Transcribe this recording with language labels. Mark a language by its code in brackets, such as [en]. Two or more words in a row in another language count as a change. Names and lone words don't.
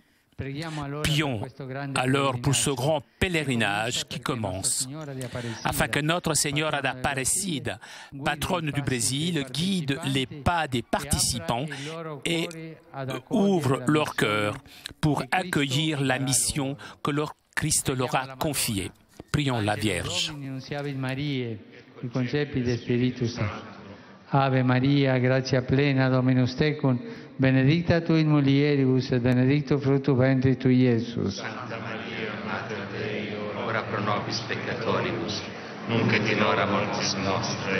[fr] Prions alors pour ce grand pèlerinage qui commence, afin que notre Seigneur d'Aparecida, patronne du Brésil, guide les pas des participants et ouvre leur cœur pour accueillir la mission que leur Christ leur a confiée. Prions la Vierge. [la] Ave Maria, gratia plena, Dominus tecum, benedicta tu in mulieribus, et benedictus fructus ventris tui, Iesus. Santa Maria, Mater Dei, ora pro nobis peccatoribus, nunc et in hora mortis nostre.